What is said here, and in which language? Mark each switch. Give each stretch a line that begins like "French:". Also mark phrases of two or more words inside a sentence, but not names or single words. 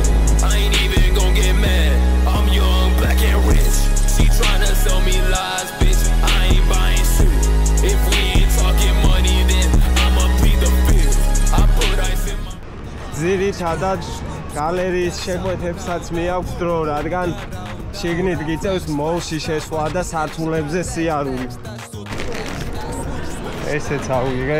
English: I ain't even gon' get mad. I'm young, black and rich. She tryna sell me lies, bitch. I ain't buying shit. If we ain't talking money, then I'ma be the fifth. I put ice in my.
Georgian: ძირითადად გალერიის შეკვეთებსაც მიაქვს დრო, რადგან შიგნით გიწევს მოლში შესვლა და სართულებზე სიარული. ესეც ავიღე.